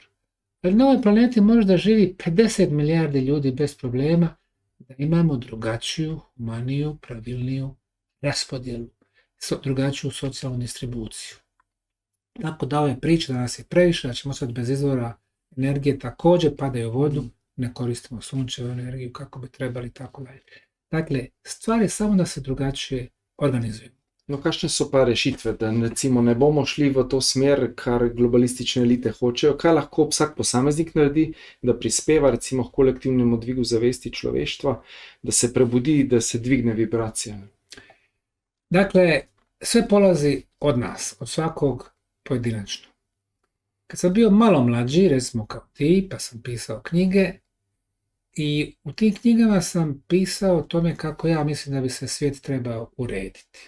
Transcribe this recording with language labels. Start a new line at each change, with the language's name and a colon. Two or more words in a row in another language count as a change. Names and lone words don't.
Bosnian: Ali na ovoj planeti može da živi 50 milijardi ljudi bez problema, da imamo drugačiju, humaniju, pravilniju raspodjelu, drugačiju socijalnu distribuciju. Tako da ove priče da nas je previše, da ćemo sad bez izvora energije također padaju u vodu, ne koristimo sunčevu energiju kako bi trebali, tako dalje. Dakle, stvar je samo da se drugačije organizujemo.
Slovenian: No, kakšne so pa rešitve, da recimo ne bomo šli v to smer, kar globalistične elite hočejo? Kaj lahko vsak posameznik naredi, da prispeva recimo k kolektivnemu dvigu zavesti človeštva, da se prebudi, da se dvigne vibracija?
Bosnian: Dakle, sve polazi od nas, od svakog pojedinačno. Kad sam bio malo mlađi, recimo kao ti, pa sam pisao knjige i u tim knjigama sam pisao o tome kako ja mislim da bi se svijet trebao urediti.